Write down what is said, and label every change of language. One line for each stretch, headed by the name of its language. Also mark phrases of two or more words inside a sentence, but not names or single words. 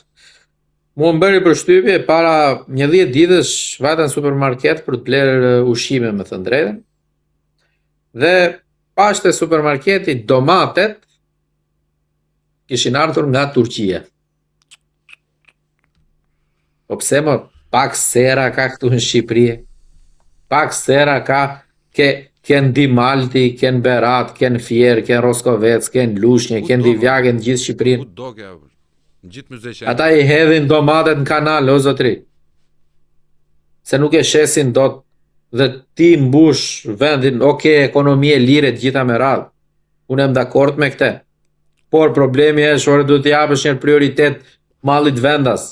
Albanian: Mua më bëri përshtypje para një 10 ditësh vajta në supermarket për të blerë ushqime me thënë drejtën. Dhe pash te supermarketi domatet kishin ardhur nga Turqia. Po pse më pak sera ka këtu në Shqipëri? Pak sera ka ken Dimalti, ken Berat, ken Fier, ken Roskovec, ken Lushnjë, ken Divjake në gjithë Shqipërinë. Ku do kja, në gjithë mëzhe Ata i hedhin domatet në kanal, o zotri. Se nuk e shesin dot dhe ti mbush vendin, ekonomi e lire të gjitha me radhë. Unë jam dakord me këtë. Por problemi është ore duhet t'i japësh një prioritet mallit vendas.